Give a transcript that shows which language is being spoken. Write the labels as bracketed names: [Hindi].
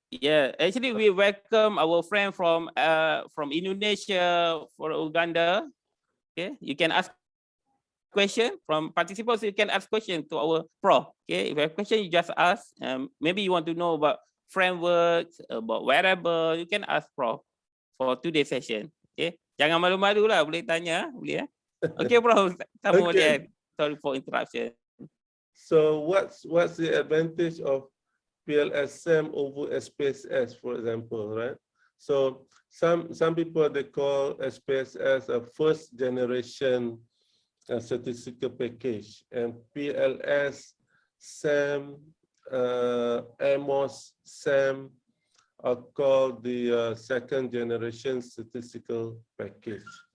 [English] Yeah, actually we welcome our friend from Indonesia, for Uganda. Okay, you can ask question from participants. You can ask question to our prof. Okay, if you have question, you just ask. Maybe you want to know about frameworks, about variable, you can ask prof for today's session. [Malay] Okay, jangan malu-malu lah, boleh tanya, boleh ya. [English] Okay, prof. Okay. Sorry for interruption. So what's the advantage of PLS SEM over SPSS, for example, right? So some people, they call SPSS a first generation statistical package, and PLS SEM, AMOS SEM are called the second generation statistical package.